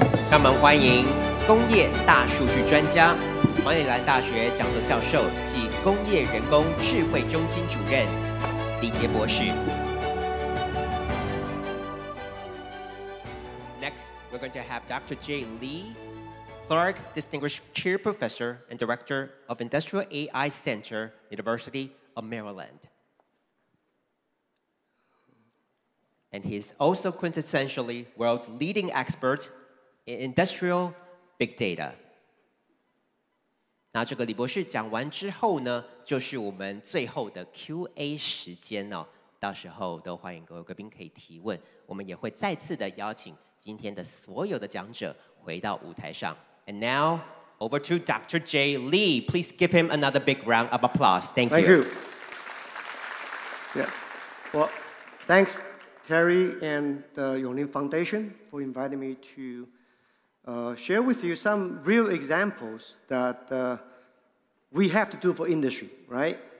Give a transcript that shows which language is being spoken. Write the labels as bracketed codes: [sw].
[zh] 让我们欢迎工业大数据专家、马里兰大学讲座教授及工业人工智慧中心主任李杰博士。 [en] Next, we're going to have Dr. Jay Lee, Clark Distinguished Chair Professor and Director of Industrial AI Center, University of Maryland. And he is also quintessentially world's leading expert in industrial big data. [zh] 那这个李博士讲完之后呢，就是我们最后的 Q&A 时间哦。到时候都欢迎各位贵宾可以提问，我们也会再次的邀请今天的所有的讲者回到舞台上。 [en] And now over to Dr. Jay Lee. Please give him another big round of applause. Thank you. Thank you. Yeah. Well, thanks, Terry and the永齡Foundation for inviting me to share with you some real examples that we have to do for industry, right?